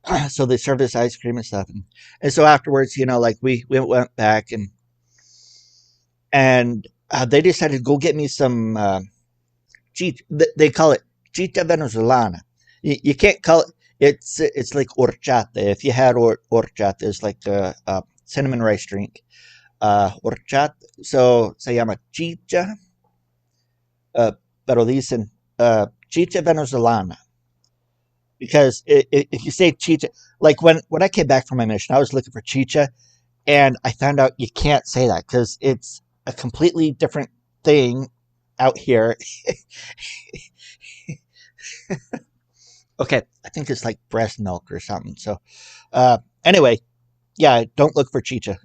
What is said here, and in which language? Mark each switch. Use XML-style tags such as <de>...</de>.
<en>So they served us ice cream and stuff, and so afterwards, like we went back and they decided to go get me some cheat. They call it chita venezolana. You can't call it. It's like horchata. If you had horchata, it's like a cinnamon rice drink. Horchata.</en> <es>So se llama chicha, pero dicen chicha venezolana.</es> <en>Because if you say chicha, like when I came back from my mission, I was looking for chicha, and I found out you can't say that because it's a completely different thing out here. Okay, I think it's like breast milk or something. So, anyway, yeah, don't look for chicha.</en>